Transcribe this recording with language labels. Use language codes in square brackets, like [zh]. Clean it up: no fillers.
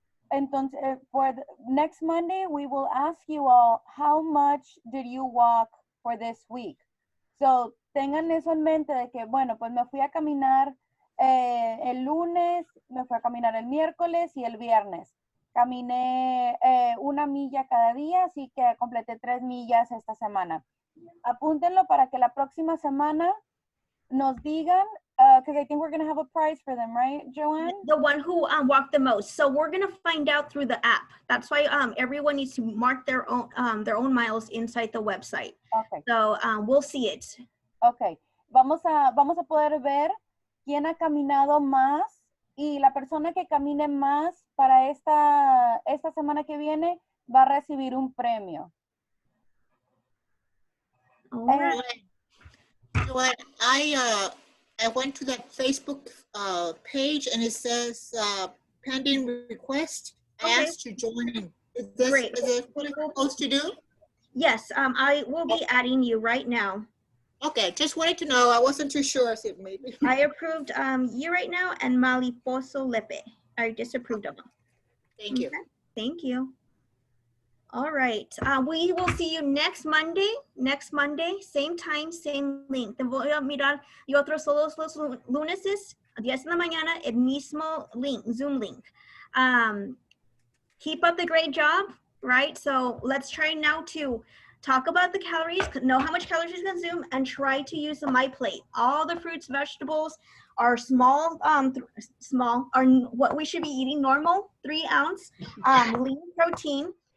[es] Entonces, [en] for next Monday, we will ask you all, how much did you walk for this week? [es] So, tengan eso en mente de que, bueno, pues me fui a caminar el lunes, me fui a caminar el miércoles y el viernes. Caminé 1 milla cada día, así que completé 3 millas esta semana. Apúntenlo para que la próxima semana nos digan, [en] because I think we're going to have a prize for them, right, Joanne? The one who walked the most. So we're going to find out through the app. That's why everyone needs to mark their own miles inside the website. Okay. So we'll see it. Okay. [es] Vamos a poder ver quién ha caminado más y la persona que camine más para esta semana que viene va a recibir un premio. [en] Joanne, I went to that Facebook page and it says pending request. I asked you to join in. Is this what I'm supposed to do? Yes, I will be adding you right now. Okay, just wanted to know. I wasn't too sure. So maybe. I approved you right now and Maliposo Lepe. I just approved of them. Thank you. Okay. Thank you. All right. We will see you next Monday. Next Monday, same time, same link. [es] Te voy a mirar y otros todos los luneses, a 10 de la mañana, el mismo link, Zoom link. [en] Keep up the great job, right? So let's try now to talk about the calories, know how much calories you consume, and try to use the My Plate. All the fruits, vegetables are small, are what we should be eating normal, 3 ounce, lean protein.